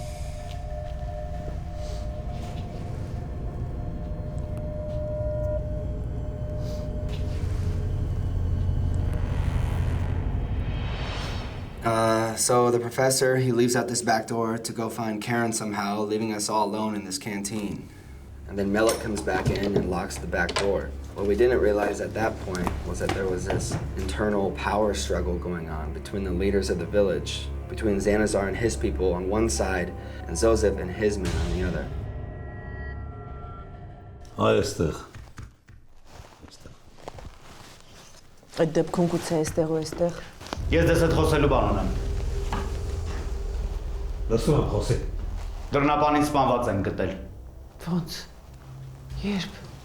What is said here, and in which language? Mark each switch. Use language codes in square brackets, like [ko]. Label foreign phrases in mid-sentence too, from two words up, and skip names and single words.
[en] So the professor, he leaves out this back door to go find Karen somehow, leaving us all alone in this canteen. And then Malik comes back in and locks the back door. What we didn't realize at that point was that there was this internal power struggle going on between the leaders of the village, between Xanazar and his people on one side, and Zosef and his men on the other. [hy] Այդ դեպքում գուցե այստեղ ու այստեղ։ Ես դες հետ խոսելու բան ունեմ։ Լսում եմ խոսի։ Դռնապանին սպանված են գտել։ Ոնց։ Երբ։